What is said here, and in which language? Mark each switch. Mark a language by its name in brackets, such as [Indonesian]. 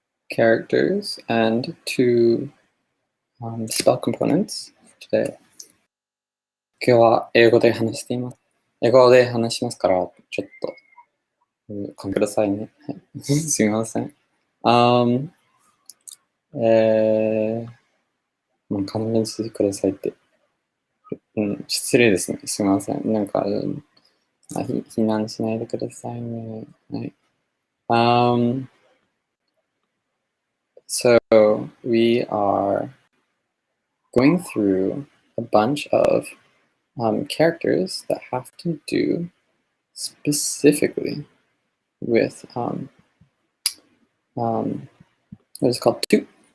[English] characters and 2 spell components today. [Japanese] 今日は英語で話しています。英語で話しますから、ちょっと、ごめんくださいね。すみません。もう勘弁してくださいって。失礼ですね。すみません。なんか、非難しないでくださいね。はい。 [English] So we are going through a bunch of characters that have to do specifically with what is called 2.